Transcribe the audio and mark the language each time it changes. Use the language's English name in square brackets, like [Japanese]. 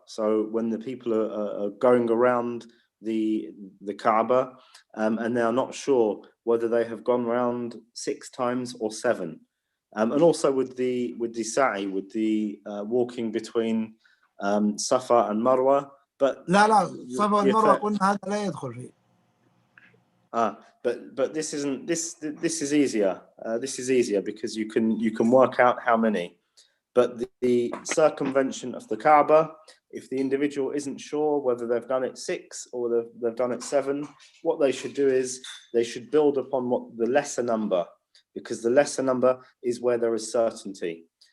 [English] So when the people are going around the Kaaba and they are not sure whether they have gone around 6 times or 7, and also with the sa'i, with the walking between Safa and Marwa. But [Arabic] لا صفا والمروة قلنا هذا لا يدخل فيه. [English] But this isn't this is easier. This is easier because you can work out how many. But the circumvention of the Kaaba, if the individual isn't sure whether they've done it 6 or they've done it 7, what they should do is they should build upon what the lesser number, because the lesser number is where there is certainty.